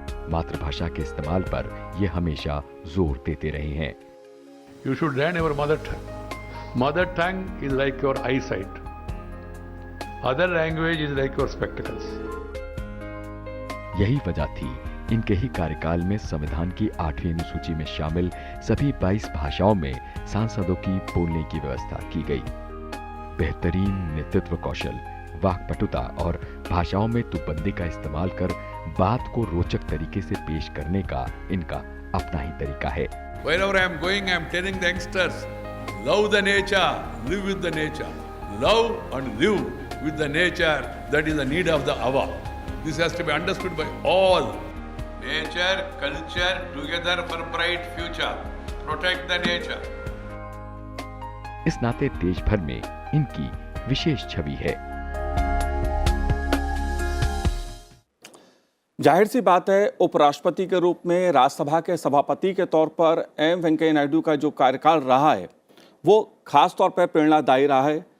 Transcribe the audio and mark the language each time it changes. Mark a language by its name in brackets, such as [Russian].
[Hindi] मातृभाषा के इस्तेमाल पर ये हमेशा जोर देते रहे हैं। [English] You should learn your mother tongue. Mother tongue is like your eyesight. Other language is like your spectacles. [Hindi] यही वजह थी इनके ही कार्यकाल में संविधान की 8वीं अनुसूची में शामिल सभी 22 भाषाओं में सांसदों की बोलने की व्यवस्था की गई। बेहतरीन नेतृत्व कौशल, वाक्पटुता और भाषाओं में तुकबंदी का इस्तेमाल कर बात को रोचक तरीके से पेश करने का इनका अपना ही तरीका है। [English] Wherever I am going, I am telling the youngsters, love the nature, live with the nature. Love and live with the nature, that is the need of the hour. This has to be understood by all. Nature, culture, together for bright future. Protect the nature. [Hindi] इस नाते देश भर में इनकी विशेष छवि है। जाहिर सी बात है, उपराष्ट्रपति के रूप में राज्यसभा के सभापति के तौर पर एम वेंकैया नायडू का जो कार्यकाल रहा है वो खास तौर पर प्रेरणादायी रहा है।